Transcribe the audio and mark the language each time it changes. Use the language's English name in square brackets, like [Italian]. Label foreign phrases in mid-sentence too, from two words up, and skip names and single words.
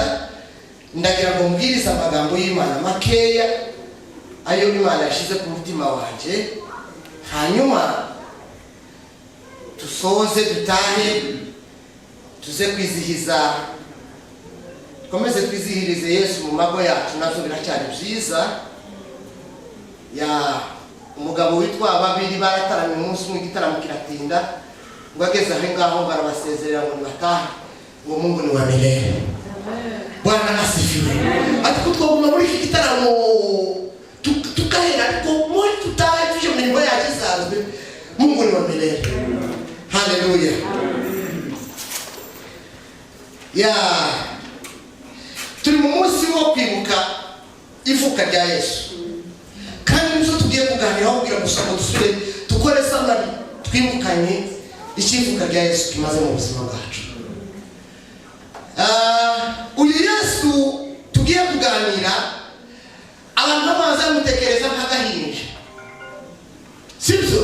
[Rundi] Ndagira ngo mbwirize amagambo y'Imana makeya ayo Imana yashize ku mutima wanje, hanyuma tusoze dutahe tuze kwizihiza, dukomeze twizihirize Yesu mu mago yacu. Navyo biracyari byiza. Ya umugabo witwa babiri barataranye umunsi umwe, igitaramo kiratinda, ngo ageze aho ngaho barabasezerera ngo batahe, ngo [Swahili] Mungu ni wa milele. Bwana asifiwe. [Rundi] Ati kutwaguma muri iki gitaramo tukahera, ariko muri tutahe tuje mu mirimo yacu isanzwe. [Swahili] Mungu ni wa milele. Haleluya. [Rundi] Ya turi mu munsi wo kwibuka ivuka rya Yesu, kandi nizo tugiye kuganiraho kugira ngo dusubire dukore samari twibukanye ikivuka rya Yesu kimaze mu buzima bwacu. Uyu Yesu tugiye kuganira, abantu babanza mutekereza nk'agahinja, sibyo?